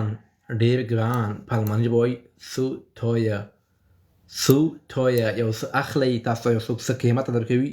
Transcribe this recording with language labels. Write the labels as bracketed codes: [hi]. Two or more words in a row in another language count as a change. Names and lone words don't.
[ps] ډېر ګران. په الماني ژبه وایي [de] zu teuer. zu teuer. [ps] یو څه اخلئ تاسو یو څوک څه قیمته درکوي.